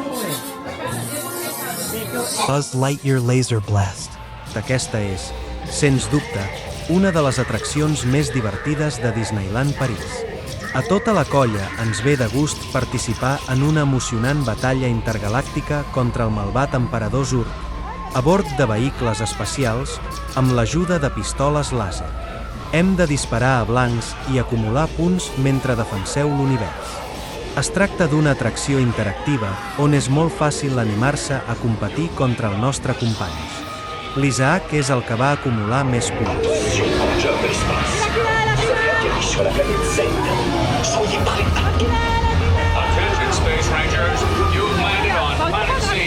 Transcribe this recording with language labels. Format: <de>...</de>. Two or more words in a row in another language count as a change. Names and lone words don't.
<en>Buzz Lightyear Laser Blast.</en> <ca>Aquesta és, sens dubte, una de les atraccions més divertides de Disneyland París. A tota la colla ens ve de gust participar en una emocionant batalla intergalàctica contra el malvat emperador Zurg, a bord de vehicles espacials amb l'ajuda de pistoles làser. Hem de disparar a blancs i acumular punts mentre defenseu l'univers. Es tracta d'una atracció interactiva on és molt fàcil animar-se a competir contra el nostre company. L'Isaac és el que va acumular més punts.</ca> <en>Attention, Space Rangers. You've landed on Planet C.</en>